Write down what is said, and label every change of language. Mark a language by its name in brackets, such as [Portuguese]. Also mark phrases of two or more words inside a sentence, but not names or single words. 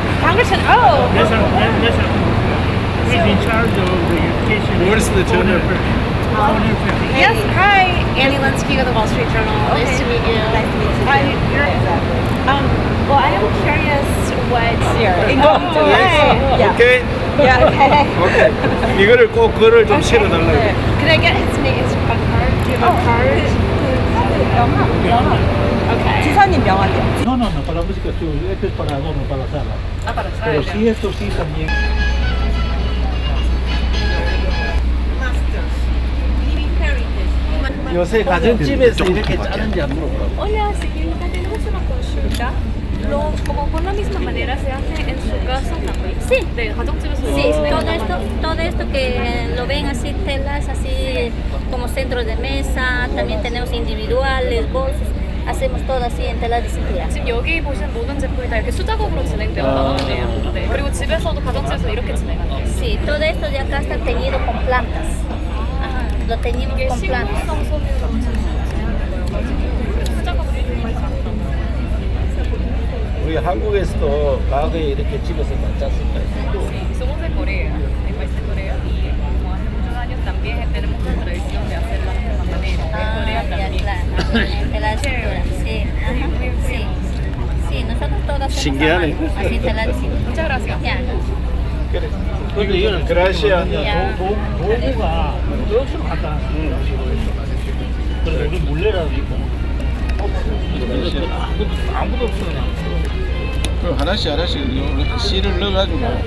[English] Yes, sir. Where's the tuner? Yes, hi. Annie Linsky with the Wall Street Journal. Nice to meet you. Nice to meet you. Well, I am curious what you're Okay. Yeah, okay. Okay. [Korean] 이거를 꼭 글을 좀 실어달라고. [English] Could I get his name? Is a card? Do you have a card? Okay. [Korean] 지사님 명함이요. [Spanish] No, para la música, este es para adorno, para la sala. para la Pero sí, esto sí también. [Korean] 요새 가정집에서 이렇게 짜는지 안 물어봐. [Spanish] Hola, señorita, tenemos una consulta. Como por la misma manera se hace en su casa también. Sí. [Korean] De 가정집에서 [Spanish] Sí, todo esto que lo ven así, telas así como centros de mesa, también tenemos individuales, bolsas, hacemos todo así en telas de cintura. [Korean] 지금 여기 보시는 모든 제품이 다 이렇게 수작업으로 진행되었거든요. 네. 그리고 집에서도 가정집에서 이렇게 진행하는 거예요. [Spanish] Sí, todo esto de acá está teñido con plantas. Ajá, lo teñimos [Korean] 이게 [Spanish] con plantas. [Korean] 식물성 섬유라고 수작업을 우리 한국에서도 과거에 이렇게 집에서 짰습니다. [Spanish] Somos de Corea, del país de Corea, y como hace muchos años también tenemos la tradición de hacerlo de esta manera. En Corea Ya, también. claro, en tela de cintura, sí. Ajá, sí. Sí, nosotros todos hacemos [Korean] 신기하네. [Spanish] así tela de cintura. Muchas gracias. Ya. [Korean] 그래. 근데 이거는 [Spanish] 그라시아. [Korean] 도구가 역시로 간단한 그래서 여기 물레라도 있고 아무도 없어 그냥. 그럼 하나씩 이렇게 씨를 넣어가지고